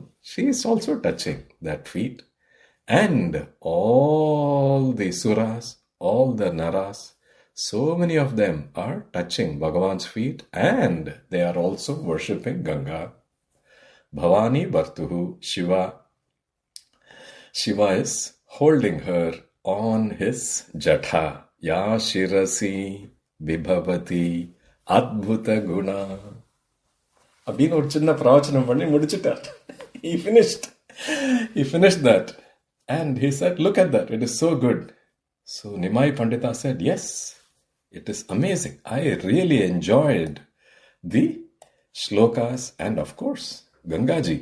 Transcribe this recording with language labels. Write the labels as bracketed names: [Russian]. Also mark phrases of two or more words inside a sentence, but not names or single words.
[English] She is also touching that feet. And all the suras, all the naras, so many of them are touching Bhagavan's feet and they are also worshipping Ganga. [Sanskrit] भवानी भर्तुः, शिव. [English] Shiva is holding her on his jatha. [Sanskrit] या शिरसि विभवति अद्भुत गुणा. [Tamil] அப்படின்னு ஒரு சின்ன பிரவச்சனம் பண்ணி முடிச்சிட்டார். [English] He finished that. And he said, look at that. It is so good. So Nimai Pandita said, yes, it is amazing. I really enjoyed the shlokas and of course, Gangaji.